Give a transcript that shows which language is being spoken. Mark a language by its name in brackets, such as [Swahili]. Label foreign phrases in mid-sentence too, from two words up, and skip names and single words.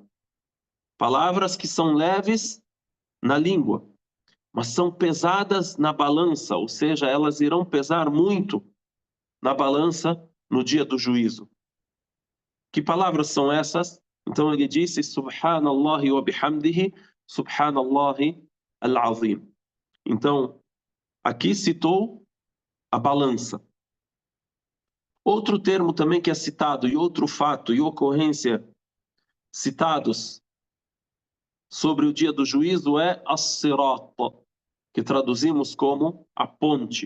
[Portuguese] Palavras que são leves na língua, mas são pesadas na balança, ou seja, elas irão pesar muito na balança no dia do juízo. Que palavras são essas? Então ele disse: [Arabic] سبحان الله وبحمده، سبحان الله العظيم. [Portuguese] Então, aqui citou a balança. Outro termo também que é citado, e outro fato e ocorrência citados sobre o dia do juízo é as-sirat, que traduzimos como a ponte.